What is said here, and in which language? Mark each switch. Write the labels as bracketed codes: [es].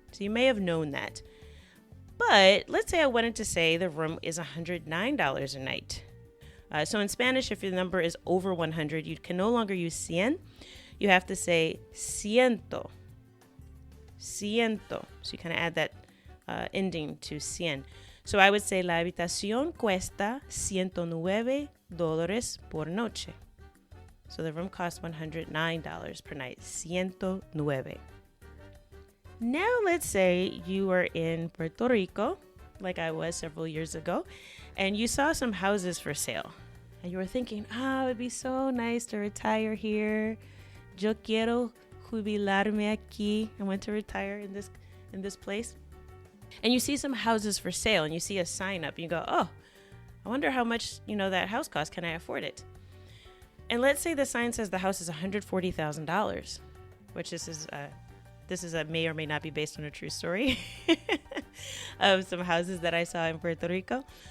[en] So you may have known that. But let's say I wanted to say the room is $109 a night. So in Spanish, if your number is over 100, you can no longer use 100. You have to say ciento. Ciento. So you kind of add that ending to 100. So I would say [es] la habitación cuesta $109 por noche. [en] So the room costs $109 per night. 109. Now let's say you are in Puerto Rico, like I was several years ago, and you saw some houses for sale. And you were thinking, it would be so nice to retire here. [es] Yo quiero jubilarme aquí. [en] I want to retire in this place. And you see some houses for sale, and you see a sign up, and you go, oh, I wonder how much, that house costs. Can I afford it? And let's say the sign says the house is $140,000, which this is a may or may not be based on a true story of some houses that I saw in Puerto Rico.